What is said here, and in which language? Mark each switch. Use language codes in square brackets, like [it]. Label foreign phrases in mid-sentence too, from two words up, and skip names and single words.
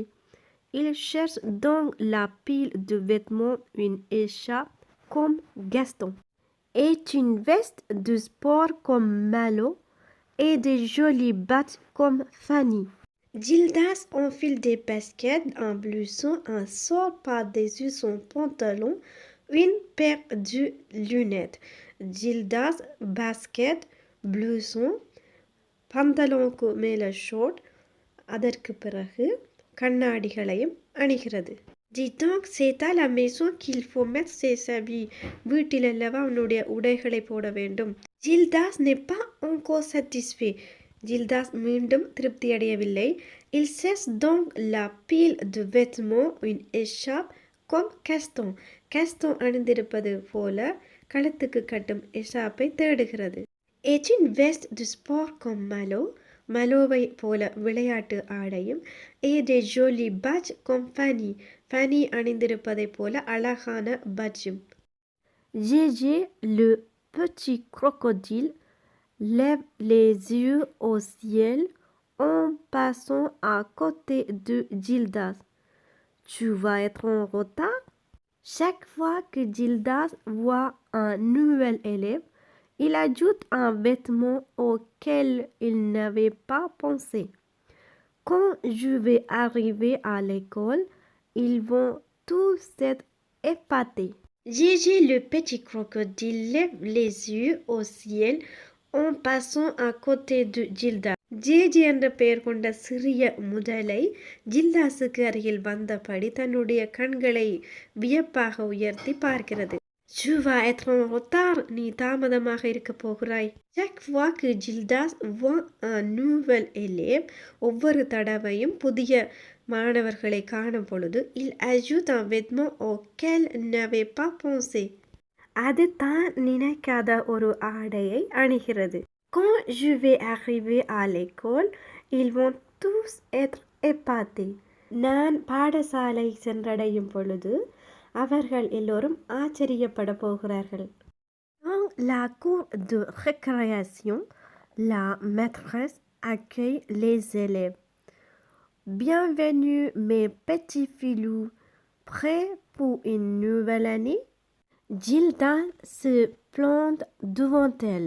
[fr] Il cherche dans la pile de vêtements une écharpe comme Gaston, et une veste de sport comme Malo, et des jolies battes comme Fanny. Gildas enfile des baskets, un blouson, un short par-dessus son pantalon, une paire de lunettes. Gildas basket, blouson, [ta] பந்தலோனுக்கு மேலே ஷோர்ட், அதற்கு பிறகு கண்ணாடிகளையும் அணிகிறது. [fr] Dis donc, c'est à la maison qu'il faut mettre ses habits. [ta] வீட்டில் அல்லவா அவனுடைய உடைகளை போட வேண்டும். [fr] Gildas n'est pas encore satisfait. [ta] Gildas மீண்டும் திருப்தி அடையவில்லை. [fr] Il cherche donc la pile de vêtements, une écharpe comme Gaston. [ta] Gaston அணிந்திருப்பது போல கழுத்துக்கு கட்டும் எஷாப்பை தேடுகிறது. [fr] Et une veste de sport comme Malo. [ta] மலோவை போல விளையாட்டு ஆடையும் [fr] et des jolis badges comme Fanny. [ta] Fanny அணிந்திருப்பதை போல அழகான badgeம். [fr] Gégé, le petit crocodile, lève les yeux au ciel en passant à côté de Gildas. Tu vas être en retard? Chaque fois que Gildas voit un nouvel élève, il ajoute un vêtement auquel il n'avait pas pensé. Quand je vais arriver à l'école, ils vont tous être épatés. Gégé le petit crocodile lève les yeux au ciel en passant à côté de Gildas. [ta] ஜேஜி என்ற பெயர் கொண்ட சிறிய முதலை ஜில்டாஸுக்கு அருகில் வந்தபடி தன்னுடைய கண்களை வியப்பாக உயர்த்தி பார்க்கிறது. [fr] Tu vas être en retard. [ta] நீ தாமதமாக இருக்க போகிறாய். [fr] Chaque fois que Gildas voit un nouvel élève, [ta] ஒவ்வொரு தடவையும் புதிய மாணவர்களை காணும் பொழுது [fr] il ajoute un vêtement auquel n'avait pas pensé. [ta] அது தான் நினைக்காத ஒரு ஆடையை அணிகிறது. [fr] Quand je vais arriver à l'école, ils vont tous être épatés. [ta] நான் பாடசாலை சென்றடையும் பொழுது அவர்கள் எல்லோரும் ஆச்சரியப்பட போகிறார்கள். [fr] Dans la cour de récréation, la maîtresse accueille les élèves. Bienvenue mes petits filous, prêts pour une nouvelle année? Gildas se plante devant elle.